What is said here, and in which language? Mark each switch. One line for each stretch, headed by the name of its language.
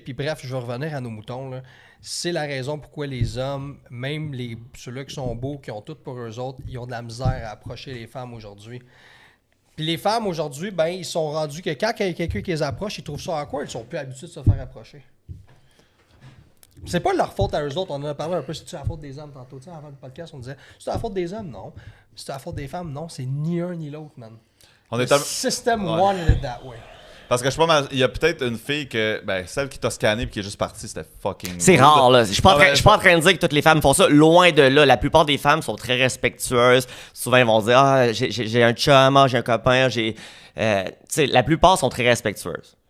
French: Puis bref, je vais revenir à nos moutons. Là. C'est la raison pourquoi les hommes, même ceux-là qui sont beaux, qui ont tout pour eux autres, ils ont de la misère à approcher les femmes aujourd'hui. Puis les femmes, aujourd'hui, ben ils sont rendus que quand il y a quelqu'un qui les approche, ils trouvent ça awkward, ils sont plus habitués de se faire approcher. C'est pas leur faute à eux autres. On en a parlé un peu, c'est la faute des hommes tantôt. Tu sais, avant le podcast, on disait, c'est la faute des hommes? Non. C'est la faute des femmes? Non. C'est ni un ni l'autre, man.
English: Le system wanted it that way.
French: Parce que je sais pas, il y a peut-être une fille que, celle qui t'a scanné et qui est juste partie, c'était fucking. C'est rare, là. Je suis pas en train de dire que toutes les femmes font ça. Loin de là. La plupart des femmes sont très respectueuses. Souvent, ils vont dire, ah, j'ai un chum, j'ai un copain, tu sais, la plupart sont très respectueuses.